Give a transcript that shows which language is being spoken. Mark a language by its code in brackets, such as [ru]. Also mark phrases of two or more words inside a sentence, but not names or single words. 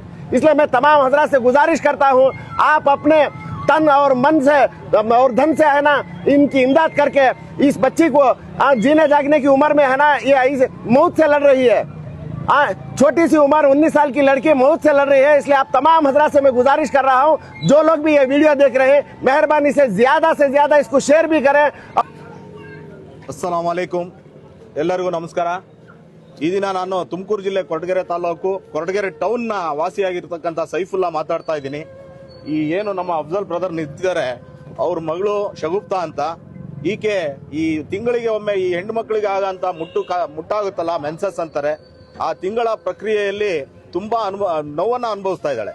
[ur] اسلیے میں تمام حضرات سے گزارش کرتا ہوں، آپ اپنے تن اور من سے اور دھن سے ہے نا انکی امداد کرکے اس بچی کو جینے جاگنے کی عمر میں ہے نا یہ موت سے لڑ رہی ہے. چھوٹی سی عمر 19 سال کی لڑکی موت سے لڑ رہی ہے۔ اسلیے آپ تمام حضرات سے میں گزارش کر رہا ہوں، جو لوگ بھی یہ ویڈیو دیکھ رہے ہیں، مہربانی سے زیادہ اسکو شیئر بھی کریں. [ar] السلام عليكم, [kn] ಎಲ್ಲರಿಗೂ ನಮಸ್ಕಾರ. ಈ ದಿನ ನಾನು ತುಮಕೂರು ಜಿಲ್ಲೆ ಕೊರಟಗೆರೆ ತಾಲೂಕು ಕೊರಟಗೆರೆ ಟೌನ್ನ ವಾಸಿಯಾಗಿರ್ತಕ್ಕಂಥ ಸೈಫುಲ್ಲಾ ಮಾತಾಡ್ತಾ ಇದ್ದೀನಿ. ಈ ಏನು ನಮ್ಮ ಅಫ್ಜಲ್ ಬ್ರದರ್ ನಿಂತಿದ್ದಾರೆ, ಅವ್ರ ಮಗಳು ಶಗುಪ್ತಾ ಅಂತ. ಈಕೆ ಈ ತಿಂಗಳಿಗೆ ಒಮ್ಮೆ ಈ ಹೆಣ್ಣು ಮಕ್ಕಳಿಗೆ ಆಗಂತ ಮುಟ್ಟಾಗುತ್ತಲ್ಲ, ಮೆನ್ಸಸ್ ಅಂತಾರೆ, ಆ ತಿಂಗಳ ಪ್ರಕ್ರಿಯೆಯಲ್ಲಿ ತುಂಬಾ ನೋವನ್ನ ಅನುಭವಿಸ್ತಾ ಇದ್ದಾಳೆ.